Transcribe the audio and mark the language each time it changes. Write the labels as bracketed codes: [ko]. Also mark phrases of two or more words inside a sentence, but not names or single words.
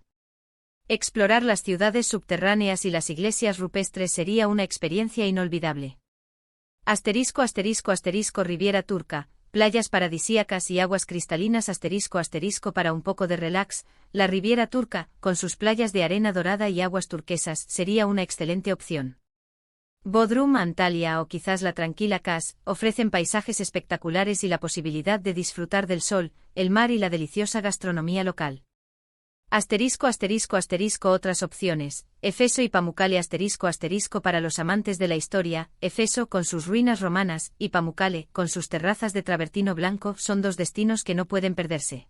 [es] Explorar las ciudades subterráneas y las iglesias rupestres sería una experiencia inolvidable. Riviera turca, playas paradisíacas y aguas cristalinas para un poco de relax, la Riviera turca, con sus playas de arena dorada y aguas turquesas, sería una excelente opción. Bodrum, Antalya o quizás la tranquila Kaz, ofrecen paisajes espectaculares y la posibilidad de disfrutar del sol, el mar y la deliciosa gastronomía local. Otras opciones, Efeso y Pamukkale para los amantes de la historia, Efeso con sus ruinas romanas, y Pamukkale con sus terrazas de travertino blanco son dos destinos que no pueden perderse.